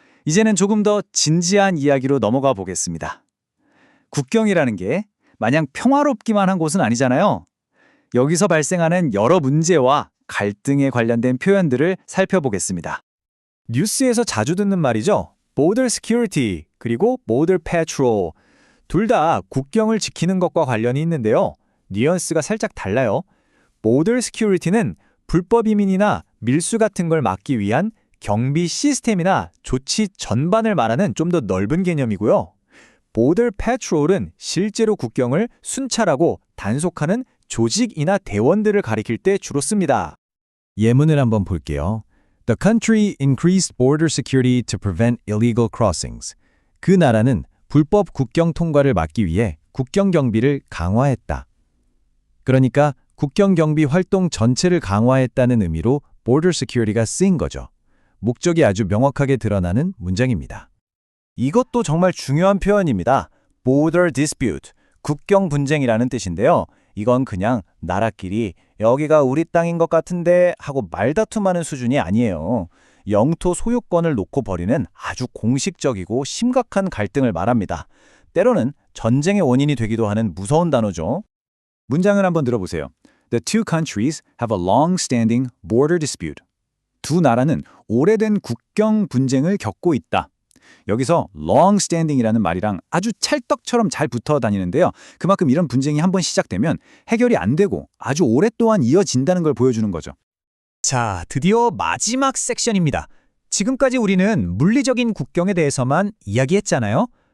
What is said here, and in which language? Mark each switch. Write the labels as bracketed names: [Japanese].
[Korean] 이제는 조금 더 진지한 이야기로 넘어가 보겠습니다. 국경이라는 게 마냥 평화롭기만 한 곳은 아니잖아요. 여기서 발생하는 여러 문제와 갈등에 관련된 표현들을 살펴보겠습니다. 뉴스에서 자주 듣는 말이죠. [English] Border Security [Korean] 그리고 [English] Border Patrol. [Korean] 둘 다 국경을 지키는 것과 관련이 있는데요. 뉘앙스가 살짝 달라요. Border Security는 불법 이민이나 밀수 같은 걸 막기 위한 경비 시스템이나 조치 전반을 말하는 좀 더 넓은 개념이고요. Border Patrol은 실제로 국경을 순찰하고 단속하는 조직이나 대원들을 가리킬 때 주로 씁니다. 예문을 한번 볼게요. [English] The country increased border security to prevent illegal crossings. [Korean] 그 나라는 불법 국경 통과를 막기 위해 국경 경비를 강화했다. 그러니까 국경 경비 활동 전체를 강화했다는 의미로 border security가 쓰인 거죠. 목적이 아주 명확하게 드러나는 문장입니다. 이것도 정말 중요한 표현입니다. Border Dispute, 국경 분쟁이라는 뜻인데요. 이건 그냥 나라끼리 여기가 우리 땅인 것 같은데 하고 말다툼하는 수준이 아니에요. 영토 소유권을 놓고 벌이는 아주 공식적이고 심각한 갈등을 말합니다. 때로는 전쟁의 원인이 되기도 하는 무서운 단어죠. 문장을 한번 들어보세요. [English] The two countries have a long-standing border dispute. [Korean] 두 나라는 오래된 국경 분쟁을 겪고 있다. 여기서 long-standing이라는 말이랑 아주 찰떡처럼 잘 붙어 다니는데요. 그만큼 이런 분쟁이 한번 시작되면 해결이 안 되고 아주 오랫동안 이어진다는 걸 보여주는 거죠. 자, 드디어 마지막 섹션입니다. 지금까지 우리는 물리적인 국경에 대해서만 이야기했잖아요.